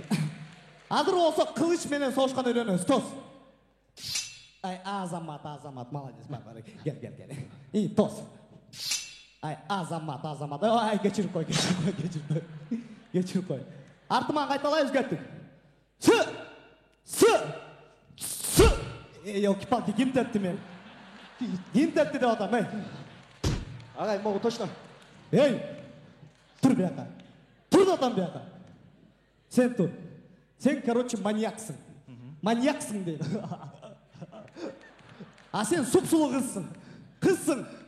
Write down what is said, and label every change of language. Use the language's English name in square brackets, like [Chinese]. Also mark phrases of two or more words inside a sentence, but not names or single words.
[Kyrgyz] Азыр болсо кылыч менен согушкан үйрөнөбүз. Тос. Ай, Азамат, молодец. Гел. И тос. Ай, Азамат. Ай, кечирип кой. Артыман кайталайбыз кеттик. [Russian] С. Елки-палки, [Kyrgyz] ким тепти мен? Ким тепти деп атам, эй. Агай, [Russian] могу точно. [Kyrgyz] Эй, тур бияка. Тур да атам бияка. Сен тур. Сен, короче, маньяксың. Маньяксың дейт. А сен суп-сулуу кызсың.